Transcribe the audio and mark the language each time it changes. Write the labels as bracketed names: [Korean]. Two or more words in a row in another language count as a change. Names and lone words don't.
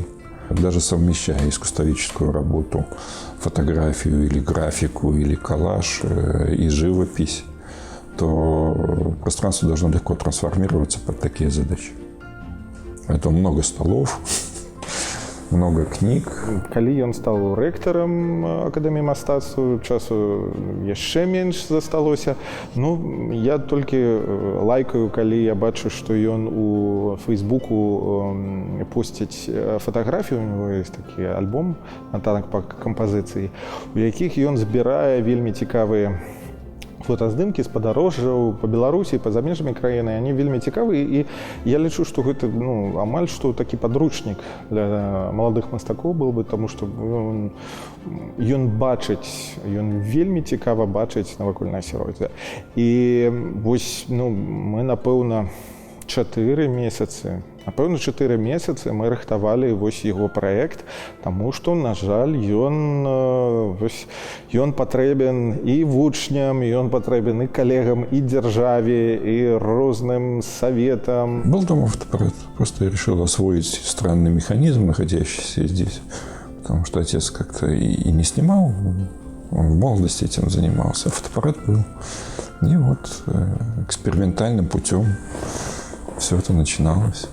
[Russian] Даже совмещая искусствоведческую работу, фотографию или графику, или коллаж и живопись, то пространство должно легко трансформироваться под такие задачи. Это много столов, много кніг. [Belarusian] Калі ён стаў рэктарам акадэміі мастацтва, часу яшчэ менш засталося. Ну, я толькі лайкаю, калі я бачу, што ён у Фейсбуку посціць фатаграфію. [Russian] У него есть [Belarusian] такі альбом «Натанак па кампазіцыі», у якіх ён збірае вельмі цікавыя фотаздымкі з падарожжаў па Беларусі, па-за межамі краіны. Они вельмі цікавыя, і я лічу, што гэта амаль што такі падручнік для маладых мастакоў был бы, таму што ён бачыць, ён вельмі цікава бачыць навакольнае асяроддзе. І вось мы, напэўна, 4 месяцы мы рыхтавалі вось яго праект, таму што, на жаль, ён патрэбен і вучням, ён патрэбен і калегам, і дзяржаве, і розным советам. [Russian] Был дома фотоаппарат, просто я решил освоить странный механизм, находящийся здесь, потому что отец как-то и не снимал, он в молодости этим занимался, фотоаппарат был. И вот экспериментальным путем все это начиналось.